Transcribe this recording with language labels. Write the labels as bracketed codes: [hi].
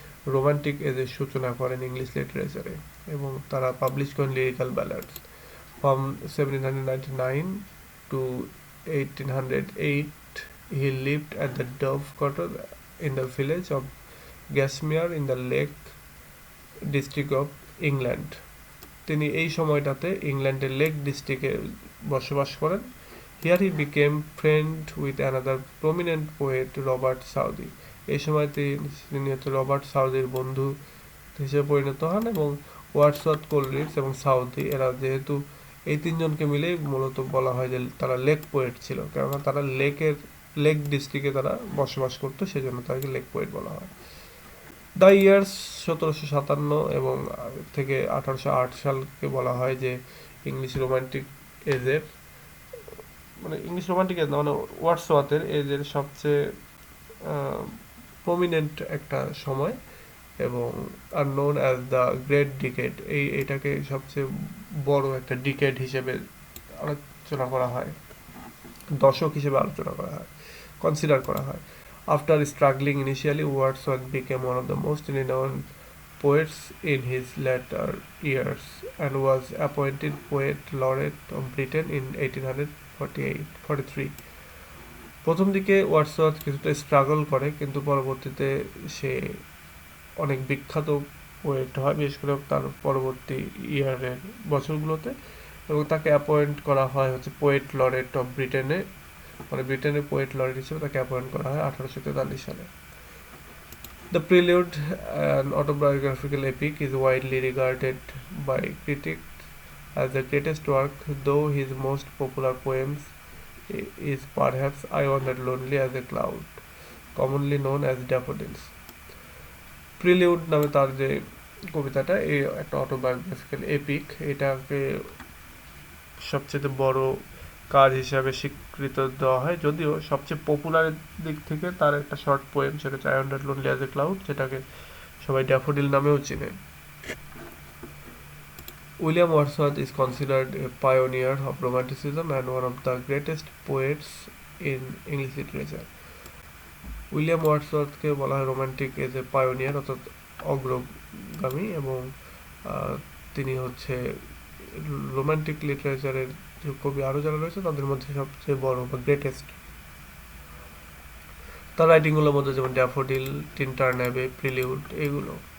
[bn] Romantic এজের সূচনা করেন ইংলিশ লিটারেচারে এবং তারা পাবলিশ করেন lyrical ব্যালাডস from 1799 two 1808 [en] he lived at the Dove Cottage in the village of Gasmere in the Lake district of England. [bn] তিনি এই সময়টাতে ইংল্যান্ডের লেক ডিস্ট্রিক্টে বসবাস করেন। [en] Here he became friend with another prominent poet Robert Southey. [bn] এই সময় তিনি হচ্ছে রবার্ট সাউদির বন্ধু হিসেবে পরিণত হন এবং ওয়ার্ডসওয়ার্থ, কোলরিডজ এবং সাউদি এরা যেহেতু এই তিনজনকে মিলেই মূলত বলা হয় যে তারা লেক পোয়েট ছিল, কেননা তারা লেক ডিস্ট্রিক্টে তারা বসবাস করতো, সেজন্য তাদেরকে লেক পোয়েট বলা হয়। দ্য ইয়ার্স 1757 এবং থেকে 1808 সালকে বলা হয় যে ইংলিশ রোমান্টিক এজের মানে ওয়ার্ডসওয়ার্থের এজের সবচেয়ে প্রমিনেন্ট একটা সময় এবং are known as the great decade. এটাকে সবচেয়ে বড় একটা ডিকেড হিসেবে আলোচনা করা হয়, দশক হিসেবে আলোচনা করা হয়, কনসিডার করা হয়। [en] After struggling initially, Wordsworth became one of the most renowned poets in his later years and was appointed Poet Laureate of Britain in 1843. [bn] প্রথম দিকে ওয়ার্ডসওয়ার্থ কিছুটা স্ট্রাগল করে, কিন্তু পরবর্তীতে সে অনেক বিখ্যাত পোয়েট হয়, বিশেষ করে তার পরবর্তী ইয়ারের বছরগুলোতে, এবং তাকে অ্যাপয়েন্ট করা হয় হচ্ছে পোয়েট লরেট অফ ব্রিটেনে, মানে ব্রিটেনের পোয়েট লরেট হিসেবে তাকে অ্যাপয়েন্ট করা হয় 1843 সালে। [en] The Prelude, an autobiographical epic, is widely regarded by critics as the greatest work, though his most popular poems is perhaps I Wandered Lonely as a Cloud, commonly known as Daffodils. [bn] Prelude নামে তার যে কবিতাটা, এই একটা autobiographical epic, এটাকে সবচেয়ে বড় কাজ হিসাবে স্বীকৃত দেওয়া হয়, যদিও সবচেয়ে পপুলার দিক থেকে তার একটা শর্ট পোয়েম, সেটা হচ্ছে I wonder lonely as a cloud, যেটাকে সবাই ড্যাফোডিল নামেও চিনে। [en] William Wordsworth is considered a pioneer of romanticism and one of the greatest poets in English literature. [bn] William ওয়ার্ডসওয়ার্থকে বলা হয় রোমান্টিক এজ এ পায়োনিয়ার, অর্থাৎ অগ্রগামী, এবং তিনি হচ্ছে রোমান্টিক লিটারেচারের যে কবি আরও যারা রয়েছে তাদের মধ্যে সবচেয়ে বড় বা গ্রেটেস্ট। তার রাইটিংগুলোর মধ্যে যেমন ড্যাফোডিল, টিনটার্ন অ্যাবে, প্রিলিউড, এগুলো।